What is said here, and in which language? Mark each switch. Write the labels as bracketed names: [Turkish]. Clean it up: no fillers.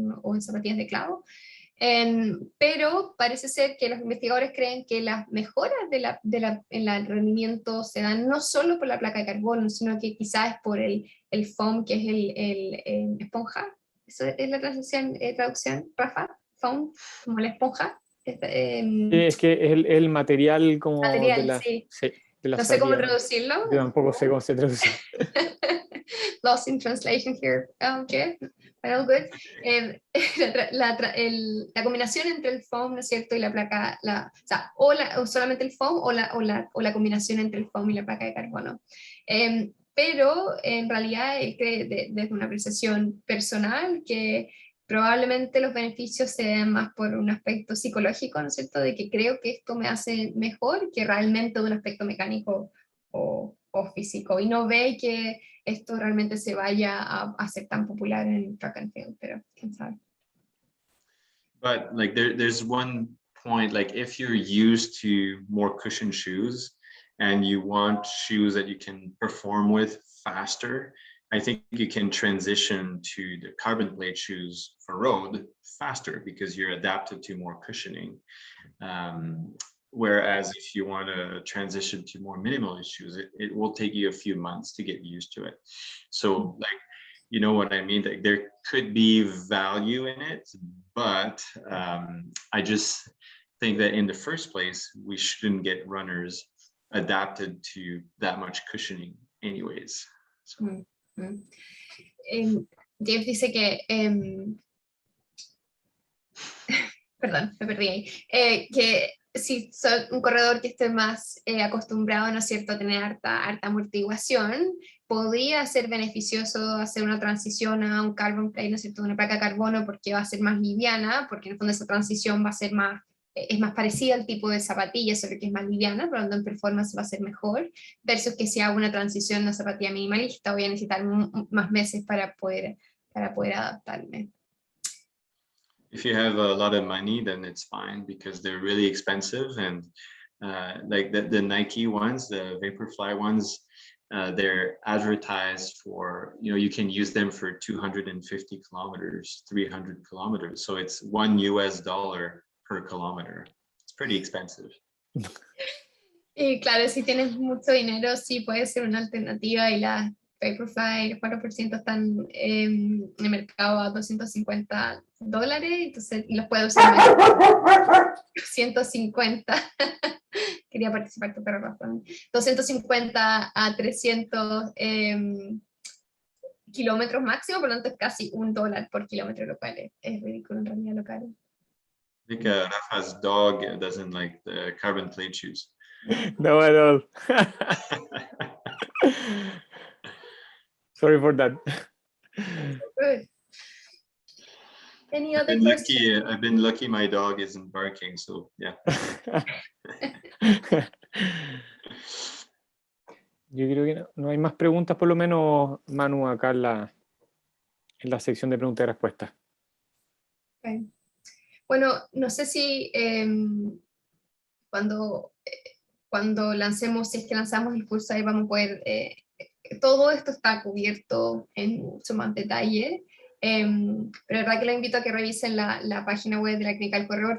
[Spanish] O en zapatillas de clavo. Pero parece ser que los investigadores creen que las mejoras en el rendimiento se dan no solo por la placa de carbono, sino que quizás es por el foam, que es el esponja. ¿Eso es la traducción, Rafa? Foam, como la esponja. Es que es el material como material, de la, sí. de la No sé cómo salida. traducirlo. Yo tampoco sé cómo se traduce. [English] Lost in translation here, Jeff. All good. [Spanish] La combinación entre el foam, ¿no es cierto? Y la placa, o solamente el foam o la combinación entre el foam y la placa de carbono. Pero en realidad él cree desde una apreciación personal que probablemente los beneficios se den más por un aspecto psicológico, ¿no es cierto? De que creo que esto me hace mejor que realmente de un aspecto mecánico o físico. Y no ve que esto realmente se vaya a ser tan popular en [English] track and field, [Spanish] pero quién sabe. [English] But like there's one point, like if you're used to more cushioned shoes and you want shoes that you can perform with faster, I think you can transition to the carbon plate shoes for road faster because you're adapted to more cushioning. Whereas if you want to transition to more minimalist shoes, it will take you a few months to get used to it. So like, you know what I mean? Like there could be value in it, but I just think that in the first place, we shouldn't get runners adapted to that much cushioning anyways. So. [Spanish] Jeff dice que perdón, me perdí ahí, que si soy un corredor que esté más acostumbrado, ¿no es cierto?, a tener harta amortiguación, podría ser beneficioso hacer una transición a un carbon plate, ¿no es cierto?, una placa de carbono, porque va a ser más liviana, porque en el fondo esa transición va a ser más es más parecida al tipo de zapatilla, solo que es más liviana, por lo tanto en performance va a ser mejor, versus que si hago una transición a una zapatilla minimalista voy a necesitar más meses para poder adaptarme. [English] If you have a lot of money, then it's fine because they're really expensive, and like the Nike ones, the Vaporfly ones, they're advertised for, you can use them for 250 kilometers, 300 kilometers. So it's $1 per kilometer. It's pretty expensive. [Spanish] Y claro, si tienes mucho dinero, sí puede ser una alternativa, y las Vaporfly, los 4% están en el mercado a $250, entonces los puedo usar más. 150. Quería participar tu perro, Rafa. 250 a 300 kilómetros máximo, por lo tanto es casi $1 por kilómetro, lo cual es ridículo en realidad, lo caro. [English] I think Rafa's dog doesn't like the carbon plate shoes. No, at all. Sorry for that. Good. Any other questions? I've been lucky my dog isn't barking, so yeah. [Spanish] Yo creo que no hay más preguntas, por lo menos, Manu, acá en la sección de preguntas y respuestas. [English] Okay. [Spanish] Bueno, no sé si cuando lancemos, si es que lanzamos el curso, ahí vamos a poder, todo esto está cubierto en mucho más detalle, pero la verdad que los invito a que revisen la página web de la clínica del corredor.